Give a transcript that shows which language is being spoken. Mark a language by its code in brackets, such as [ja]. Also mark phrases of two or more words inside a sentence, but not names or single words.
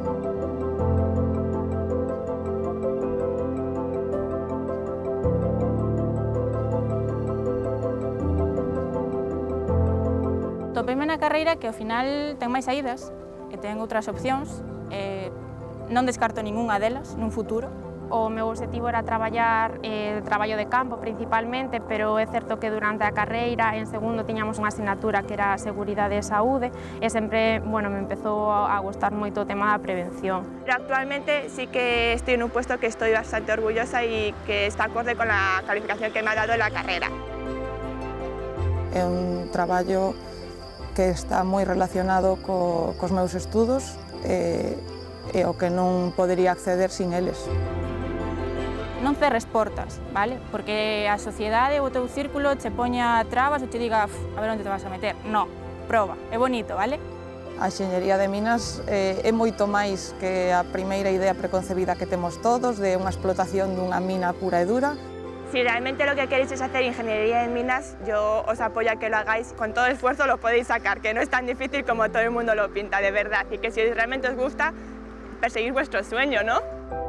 [gl] Topeime na carreira que ao final ten máis saídas e ten outras opcións, non descarto ningunha delas nun futuro. O meu objetivo era traballar traballo de campo principalmente, pero é certo que durante a carreira, en segundo, tiñamos unha asignatura que era Seguridade e Saúde, e sempre, bueno, me empezou a gustar moito o tema da prevención. [es] Pero actualmente sí que estoy en un puesto que estoy bastante orgullosa y que está acorde con la calificación que me ha dado la carrera. [gl] É un traballo que está moi relacionado cos meus estudos e o que non podería acceder sin eles. Non cerres portas, vale? Porque a sociedade ou o teu círculo che poña trabas ou te diga a ver onde te vas a meter. No, proba, é bonito, vale? A enxeñería de minas é moito máis que a primeira idea preconcebida que temos todos de unha explotación dunha mina pura e dura. [es] Si realmente lo que queréis es hacer ingeniería en minas, yo os apoyo a que lo hagáis. Con todo esfuerzo lo podéis sacar, que no es tan difícil como todo el mundo lo pinta, de verdad. Y que si realmente os gusta, perseguir vuestro sueño, ¿no?